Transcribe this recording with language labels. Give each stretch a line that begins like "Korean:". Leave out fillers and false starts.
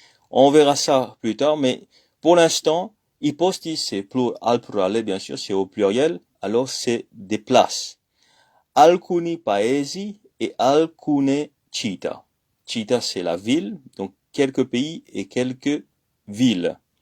French: On verra ça plus tard, mais pour l'instant, i posti, c'est al plurale, bien sûr, c'est au pluriel, alors c'est des places.
Italian: Alcuni paesi et alcune città.
French: Città, c'est la ville, donc quelques pays et quelques villes.